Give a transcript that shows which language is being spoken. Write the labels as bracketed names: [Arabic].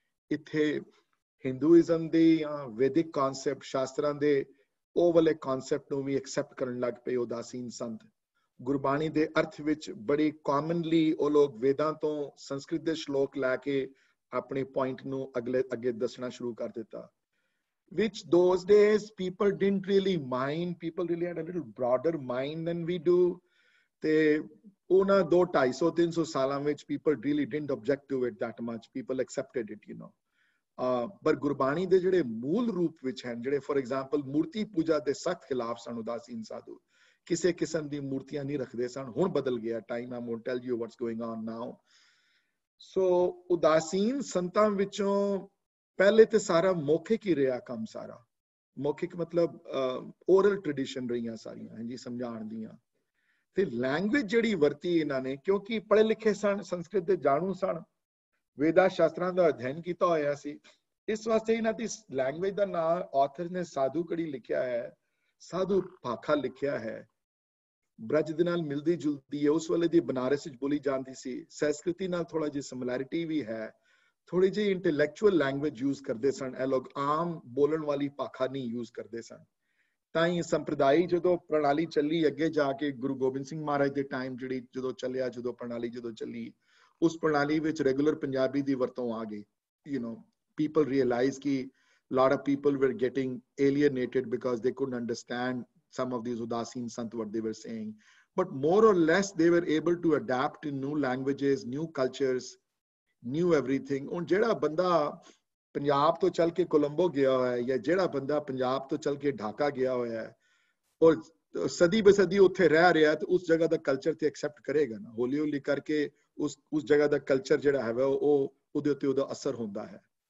[Punjabi] ਇੱਥੇ ਹਿੰਦੂਇਜ਼ਮ ਦੇ ਜਾਂ ਵੈਦਿਕ ਕਨਸੈਪਟ, ਸ਼ਾਸਤਰਾਂ ਦੇ ਉਹ ਵਾਲੇ ਕਨਸੈਪਟ ਨੂੰ ਵੀ ਐਕਸੈਪਟ ਕਰਨ ਲੱਗ ਪਏ ਉਦਾਸੀਨ ਸੰਤ। ਗੁਰਬਾਣੀ ਦੇ ਅਰਥ ਵਿੱਚ ਬੜੀ ਕਾਮਨਲੀ ਉਹ ਲੋਕ ਵੇਦਾਂ ਤੋਂ ਸੰਸਕ੍ਰਿਤ ਦੇ ਸ਼ਲੋਕ ਲੈ ਕੇ ਆਪਣੇ ਪੁਆਇੰਟ ਨੂੰ ਅੱਗੇ ਦੱਸਣਾ ਸ਼ੁਰੂ ਕਰ ਦਿੱਤਾ। [English] Which those days people didn't really mind, people really had a little broader mind than we do. [Punjabi] ਤੇ ਉਹਨਾਂ 200-250-300 ਸਾਲਾਂ ਵਿੱਚ [English] people really didn't object to it that much, people accepted it, you know. [Punjabi] ਪਰ ਗੁਰਬਾਣੀ ਦੇ ਜਿਹੜੇ ਮੂਲ ਰੂਪ ਵਿੱਚ ਹਨ, ਜਿਹੜੇ [English] for example [Punjabi] ਮੂਰਤੀ ਪੂਜਾ ਦੇ ਸਖਤ ਖਿਲਾਫ ਸਨ ਉਦਾਸੀਨ ਸਾਧੂ, ਕਿਸੇ ਕਿਸਮ ਦੀ ਮੂਰਤੀਆਂ ਨਹੀਂ ਰੱਖਦੇ ਸਨ। ਹੁਣ ਬਦਲ ਗਿਆ time, [English] I won't tell you what's going on now. [Punjabi] So ਉਦਾਸੀਨ ਸੰਤਾਂ ਵਿੱਚੋਂ ਪਹਿਲੇ ਤੇ ਸਾਰਾ ਮੌਖਿਕ ਹੀ ਰਿਹਾ ਕੰਮ, ਸਾਰਾ ਮੌਖਿਕ ਮਤਲਬ ਓਰਲ ਟ੍ਰੈਡੀਸ਼ਨ ਰਹੀਆਂ ਸਾਰੀਆਂ, ਹਾਂਜੀ, ਸਮਝਾਉਣ ਦੀਆਂ। ਤੇ ਲੈਂਗੁਏਜ ਜਿਹੜੀ ਵਰਤੀ ਇਹਨਾਂ ਨੇ, ਕਿਉਂਕਿ ਪੜ੍ਹੇ ਲਿਖੇ ਸਨ, ਸੰਸਕ੍ਰਿਤ ਦੇ ਜਾਣੂ ਸਨ, ਵੇਦਾ ਸ਼ਾਸਤਰਾਂ ਦਾ ਅਧਿਐਨ ਕੀਤਾ ਹੋਇਆ ਸੀ, ਇਸ ਵਾਸਤੇ ਇਹਨਾਂ ਦੀ ਲੈਂਗੁਏਜ ਦਾ ਨਾਮ ਆਥਰ ਨੇ ਸਾਧੂ ਕੜੀ ਲਿਖਿਆ ਹੈ, ਸਾਧੂ ਭਾਖਾ ਲਿਖਿਆ ਹੈ। ਬ੍ਰਜ ਦੇ ਨਾਲ ਮਿਲਦੀ ਜੁਲਦੀ ਹੈ, ਉਸ ਵੇਲੇ ਦੀ ਬਨਾਰਸ ਵਿੱਚ ਬੋਲੀ ਜਾਂਦੀ ਸੀ। ਸੰਸਕ੍ਰਿਤੀ ਨਾਲ ਥੋੜਾ ਜਿਹੀ ਸਿਮਿਲੈਰਿਟੀ ਵੀ ਹੈ, ਥੋੜੀ ਜਿਹੀ ਇੰਟੈਲੈਕਚੁਅਲ ਲੈਂਗੁਏਜ ਯੂਜ਼ ਕਰਦੇ ਸਨ। ਇਹ ਲੋਕ ਆਮ ਬੋਲਣ ਵਾਲੀ ਭਾਖਾ ਨਹੀਂ ਯੂਜ਼ ਕਰਦੇ ਸਨ। ਤਾਂ ਹੀ ਸੰਪਰਦਾਈ ਜਦੋਂ ਪ੍ਰਣਾਲੀ ਚੱਲੀ ਅੱਗੇ ਜਾ ਕੇ, ਗੁਰੂ ਗੋਬਿੰਦ ਸਿੰਘ ਮਹਾਰਾਜ ਦੇ ਟਾਈਮ ਜਿਹੜੀ ਜਦੋਂ ਚੱਲਿਆ, ਜਦੋਂ ਪ੍ਰਣਾਲੀ ਜਦੋਂ ਚੱਲੀ, ਉਸ ਪ੍ਰਣਾਲੀ ਵਿੱਚ ਰੈਗੂਲਰ ਪੰਜਾਬੀ ਦੀ ਵਰਤੋਂ ਆ ਗਈ। [English] You know, people realized ਕਿ lot of people were getting alienated because they couldn't understand some of these udasin sant what they were saying, but more or less they were able to adapt to new languages, new cultures, new everything. [Punjabi] ਹੁਣ ਜਿਹੜਾ ਬੰਦਾ ਪੰਜਾਬ ਤੋਂ ਚੱਲ ਕੇ ਕੋਲੰਬੋ ਗਿਆ ਹੋਇਆ ਹੈ, ਜਾਂ ਜਿਹੜਾ ਬੰਦਾ ਪੰਜਾਬ ਤੋਂ ਚੱਲ ਕੇ ਢਾਕਾ ਗਿਆ ਹੋਇਆ ਹੈ, ਔਰ ਸਦੀ ਬਸਦੀ ਉੱਥੇ ਰਹਿ ਰਿਹਾ, ਤੇ ਉਸ ਜਗ੍ਹਾ ਦਾ ਕਲਚਰ ਤੇ ਐਕਸੈਪਟ ਕਰੇਗਾ ਨਾ, ਹੌਲੀ ਹੌਲੀ ਕਰਕੇ ਉਸ ਜਗ੍ਹਾ ਦਾ ਕਲਚਰ ਜਿਹੜਾ ਹੈ ਉਹ ਉਹਦੇ ਉੱਤੇ ਉਹਦਾ ਅਸਰ ਹੁੰਦਾ ਹੈ।